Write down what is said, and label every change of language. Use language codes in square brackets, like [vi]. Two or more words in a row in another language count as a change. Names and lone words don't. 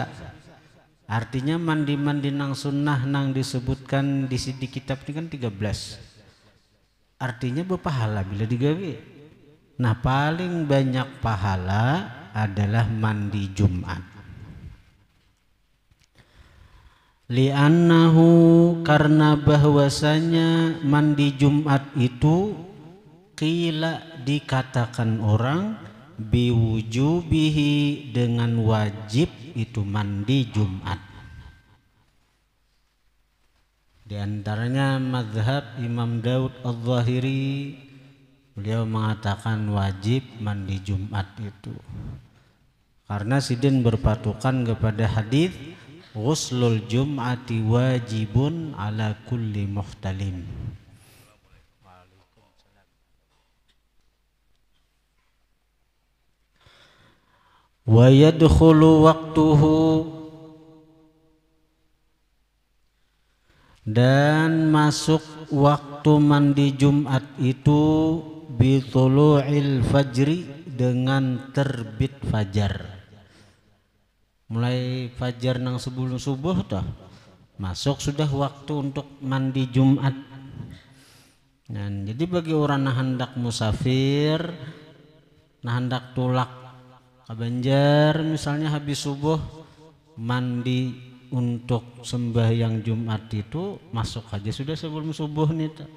[bjn] Artinya mandi-mandi nang sunnah nang disebutkan di kitab ini kan 13. Artinya berpahala bila digawi. [id] Nah, paling banyak pahala adalah mandi Jumat. [ar] Li'annahu, [id] karena bahwasanya mandi Jumat itu qila, dikatakan orang, biwujubihi, dengan wajib itu mandi Jumat. Di antaranya mazhab Imam Daud Al-Zahiri, beliau mengatakan wajib mandi Jumat itu. [bjn] Karena sidin berpatokan kepada hadis [ar] غسل الجمعة واجب على كل محتلم. ويدخل وقته, [id] dan masuk waktu mandi Jumat itu [ar] بطلوع الفجر, [id] dengan terbit fajar. [bjn] Mulai fajar nang sebelum subuh toh masuk sudah waktu untuk mandi Jumat. Nah, jadi bagi orang yang hendak musafir, nah hendak tulak ke Banjar misalnya habis subuh, mandi untuk sembahyang Jumat itu masuk aja sudah sebelum subuh nih.